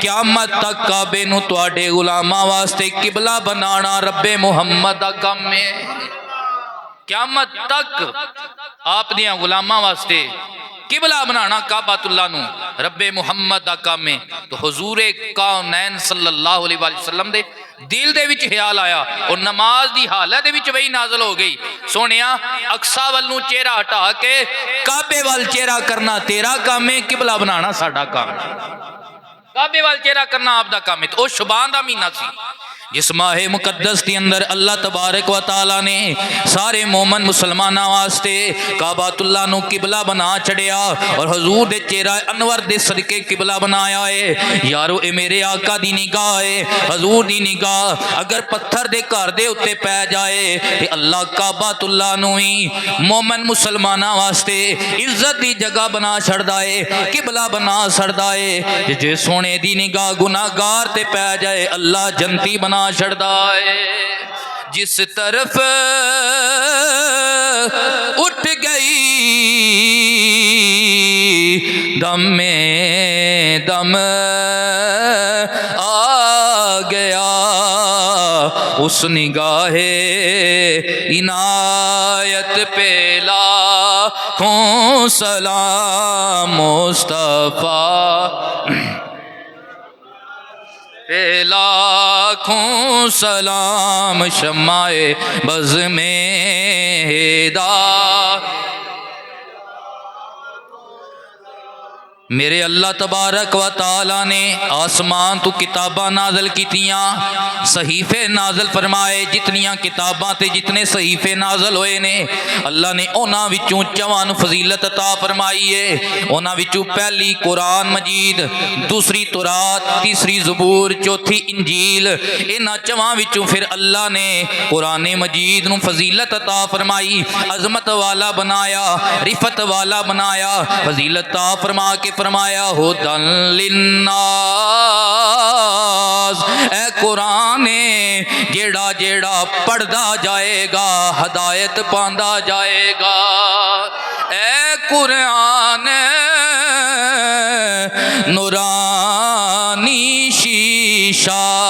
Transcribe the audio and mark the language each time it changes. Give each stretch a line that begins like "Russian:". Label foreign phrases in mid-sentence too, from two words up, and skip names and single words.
Punjabi: قیامت تک کعبے نوں تہاڈے غلاماں واسطے قبلہ بنانا ربے محمد دا کام ہے. قیامت تک آپ دیاں غلاماں واسطے قبلہ بنانا کعبۃ اللہ نوں ربے محمد دا کام ہے. تو حضور کونین
Arabic: صلى الله عليه وسلم
Punjabi: دے دل دے وچ خیال آیا اور نماز دی حالت دے وچ وحی نازل ہو گئی. سوہنیا اقصیٰ ول نوں چہرہ ہٹا کے کعبے ول چہرہ کرنا تیرا کام ہے، قبلہ بنانا ساڈا کام ہے. کعبے ول چہرہ کرنا آپ دا کام ہے۔ تو شعبان دا مہینہ سی جس ماہے مقدس کے اندر
Arabic: الله تبارك و تعالى
Punjabi: نے سارے مومن مسلماناں واسطے کعبۃ اللہ نوں قبلہ بنا چھڈیا اور حضور دے چہرہ انور دے صدقے قبلہ بنایا ہے. یارو اے میرے آقا دی نگاہ ہے، حضور دی نگاہ اگر پتھر دے گھر دے اتے پے جائے تے اللہ کعبۃ اللہ نوں ہی مومن مسلماناں واسطے عزت دی جگہ بنا چھڈدا ہے، قبلہ بنا چھڈدا ہے. جے سوہنے دی نگاہ گناہگار تے پے جائے اللہ جنتی بنا چھڈدا ہے.
Urdu: جس طرف اٹھ گئی دم میں دم آ گیا، اس نگاہے عنایت پہ لاکھوں سلام مصطفیٰ پہ لاکھوں سلام شمعے بزم میں ہدایت.
Punjabi: میرے
Arabic: الله تبارك و تعالى
Punjabi: نے آسمان تو کتاباں نازل کیتیاں، صحیفے نازل فرمائے. جتنیاں کتاباں تے جتنے صحیفے نازل ہوئے نے اللہ نے انہاں وچوں چوہاں نوں فضیلت عطا فرمائی ہے. انہاں وچوں پہلی قرآن مجید، دوسری تورات، تیسری زبور، چوتھی انجیل. انہاں چوہاں وچوں پھر اللہ نے قرآن مجید نوں فضیلت عطا فرمائی، عظمت والا بنایا، رفعت والا بنایا، فضیلت عطا فرما کے فرمایا
Arabic: هدى للناس.
Punjabi: اے قرآن جیہڑا جیہڑا پڑھدا جائے گا ہدایت پاندا جائے گا. اے قرآن نورانی شیشہ